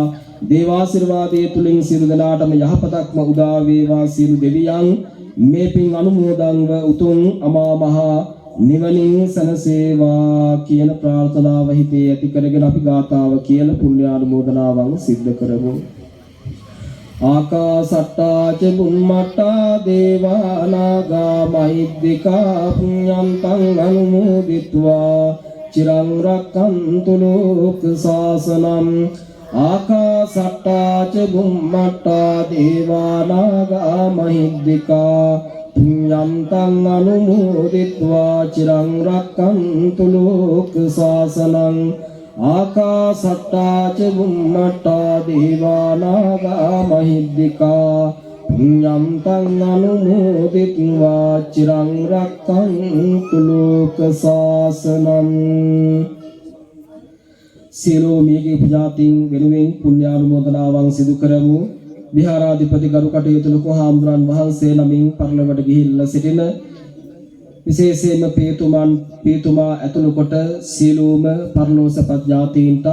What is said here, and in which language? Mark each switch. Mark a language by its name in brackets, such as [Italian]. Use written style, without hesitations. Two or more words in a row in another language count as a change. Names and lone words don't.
[Sinhala] දේවාශිර්වාදයේ තුලින් සියලු දෙනාටම යහපතක්ම උදා වේවා. සියලු දෙවියන් මේ පින් අනුමෝදන්ව උතුම් අමා මහ නිවනින් සැනසේවා කියන ප්‍රාර්ථනාව හිතේ ඇති කරගෙන අපි ගාථාව කියලා පුණ්‍යානුමෝදනාවන් සිද්ධ කරමු. [Pali] ආකාසට්ටා ච බුම්මට්ටා දේවා නාග මහිද්దికා පුඤ්ඤන්තං අනුමෝදිත්වා චිරං රක්ඛන්තු ලෝක සාසනං. ආකාසට්ටා ච බුම්මට්ටා දේවා නාග මහිද්దికා පුඤ්ඤන්තං අනුමෝදිත්වා චිරං රක්ඛන්තු ලෝක සාසනං. ආකාසට්ටා ච බුම්මට්ටා දේවා නාග මහිද්దికා පුඤ්ඤන්තං අනුමෝදිත්වා චිරං රක්ඛන්තු ලෝක සාසනං. [Sinhala] සියලු මේගේ පුජාතින් වෙනුවෙන් පුණ්‍යානුමෝදනාවන් සිදු කරමු. විහාරාධිපති ගරු කටයුතු ලොකු හාමුදුරන් වහන්සේ නමින් පරලොවට ගිහිල්ලා සිටින විශේෂයෙන්ම පියතුමා ඇතුළු කොට සියලුම පරලෝසපත් ඥාතීන්ටත්